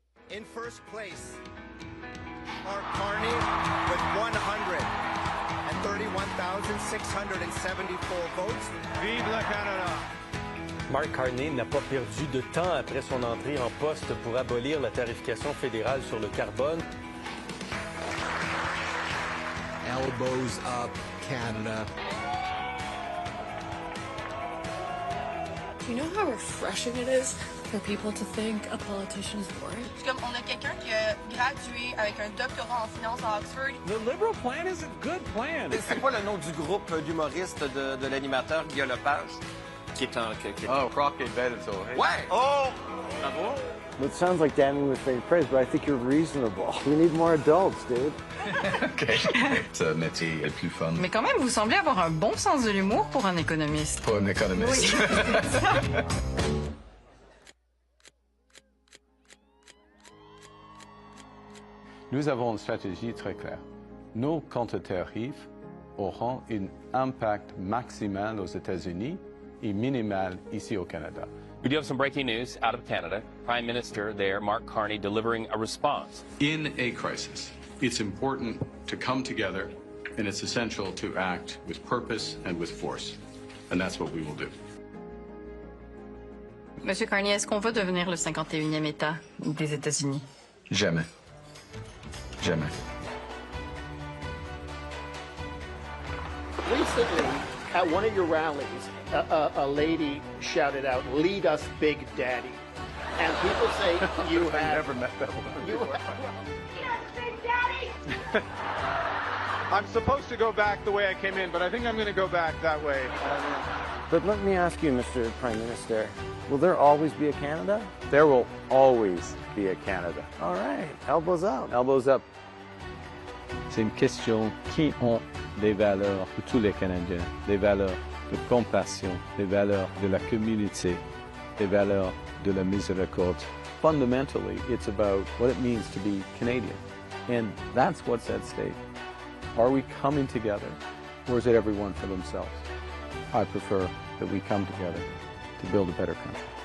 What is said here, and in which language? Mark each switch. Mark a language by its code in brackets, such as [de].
[en] In first place, Mark Carney with 131,674 votes. [fr] Vive le Canada! Mark Carney n'a pas perdu de temps après son entrée en poste pour abolir la tarification fédérale sur le carbone. [en] Elbows up, Canada. Do you know how refreshing it is for people to think a politician is boring? [fr] Comme on a quelqu'un qui a gradué avec un doctorat en finance à Oxford. [en] The Liberal plan is a good plan. [fr] C'est quoi le nom du groupe d'humoristes de l'animateur Guillaume Lepage? Qui est un... [en] Oh, Crockett Better, so, hey. [fr] Ouais! Oh! Bravo! [en] It sounds like damning with faint praise, but I think you're reasonable. We need more adults, dude. OK. [fr] Ce métier est le plus fun. Mais quand même, vous semblez avoir un bon sens de l'humour pour un économiste. Pas un économiste. Oui. Nous avons une stratégie très claire. Nos contre-tarifs auront un impact maximal aux États-Unis et minimal ici au Canada. [en] We do have some breaking news out of Canada. Prime Minister there, Mark Carney, delivering a response. In a crisis, it's important to come together, and it's essential to act with purpose and with force. And that's what we will do. [fr] Monsieur Carney, est-ce qu'on va devenir le 51e État des États-Unis? Jamais. Jamais. [en] Recently, at one of your rallies, a lady shouted out, "Lead us, Big Daddy." And people say you have... I never met that woman. You have... Yes, Big Daddy! I'm supposed to go back the way I came in, but I think I'm going to go back that way. But let me ask you, Mr. Prime Minister, will there always be a Canada? There will always be a Canada. All right, elbows up. Elbows up. [fr] C'est une question qui ont des valeurs pour tous les Canadiens, des valeurs de compassion, des valeurs de la communauté, des valeurs de la miséricorde. [en] Fundamentally, it's about what it means to be Canadian, and that's what's at stake. Are we coming together, or is it everyone for themselves? I prefer that we come together to build a better country.